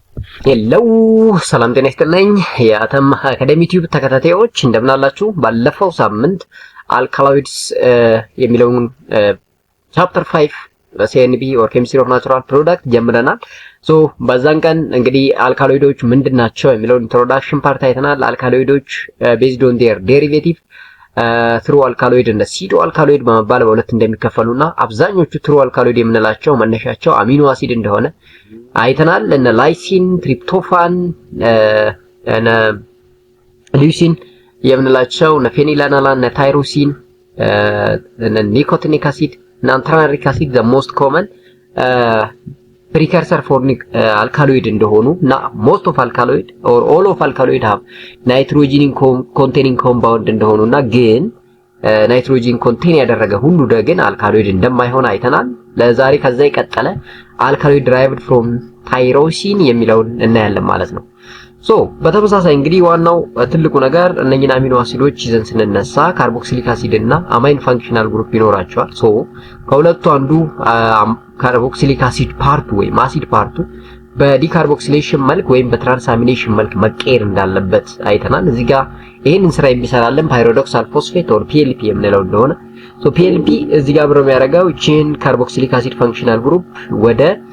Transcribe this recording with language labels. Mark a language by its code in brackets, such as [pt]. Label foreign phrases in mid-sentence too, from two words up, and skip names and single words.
[am] ሄሎ ሰላም ጤና ይስጥልኝ የአተም አካዳሚ ቲዩብ ተከታታዮች እንደምን አላችሁ? ባለፈው ሳምንት አልካሎይድስ የሚለውን ቻፕተር 5 [en] CNB or Chemistry of Natural Product [am] ጀምረናል። ሶ በዛን ቀን እንግዲህ አልካሎይዶች ምንድናቸው የሚለውን [en] introduction part [am] አይተናል። አልካሎይዶች [en] based on their derivative true alkaloid [am] እና [en] pseudo alkaloid [am] በመባል በሁለት እንደሚከፈሉና አብዛኞቹ [en] true alkaloid [am] የምንላቸው መነሻቸው [en] amino acid [am] እንደሆነ አይተናል። እነ ላይሲን፣ ትሪፕቶፋን፣ እነ ሉሲን የምንላቸው እነ ፌኒላናላን፣ እነ ታይሮሲን፣ እነ [en] nicotinic acid [am] እና [en] anthranilic acid the most common precursor for alkaloid [am] እንደሆኑ እና [en] most of alkaloid or all of alkaloid have nitrogen containing compound [am] እንደሆኑና ግን [en] nitrogen contain [am] ያደረገ ሁሉ ግን አልካሎይድ እንደማይሆን አይተናል። ለዛሬ ከዛ የቀጠለ አልካሎይድ [en] derived from tyrosine [am] የሚለውን እናያለን ማለት ነው። ሶ በተመሳሳይ እንግዲህ ዋናው ትልቁ ነገር እነኚህን [en] amino acids [am] ይዘን ስንነሳ [en] carboxylic acid [am] እና [en] amine functional group [am] ይኖራቸዋል። ሶ ከሁለቱ አንዱ [en] carboxylic acid [am] ፓርቱ ወይም አሲድ ፓርቱ በዲካርቦክሲሌሽን መልክ ወይም በትራንስአሚኔሽን መልክ መቀየር እንዳለበት አይተናል። እዚህ ጋር ይሄንን ስራ የሚሰራልን [en] pyridoxal phosphate or PLP [am] የምንለው እንደሆነ ሶ PLP እዚህ ጋር ብሮ የሚያደርገው ቺን [en] carboxylic acid functional group [am] ወደ